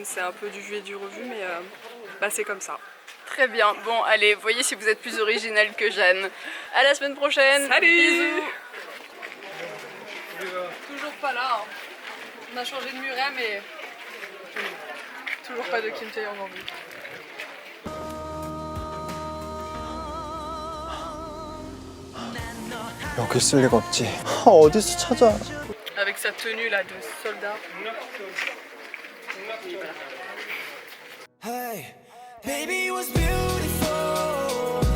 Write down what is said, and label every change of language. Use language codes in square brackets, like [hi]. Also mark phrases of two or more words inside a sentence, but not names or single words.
[fr] C'est un peu du vu et du revu, mais c'est comme ça. Très bien, bon allez, voyez si vous êtes plus original que Jeanne. À la semaine prochaine. Salut. Bisous. Toujours pas là. On a changé de muret, mais toujours pas de Kim Tae-young en vue. [ko] 여기 쓸 리가 없지. 어디서 찾아? [fr] Avec sa tenue là de soldat. [en] Hey, baby, it was beautiful.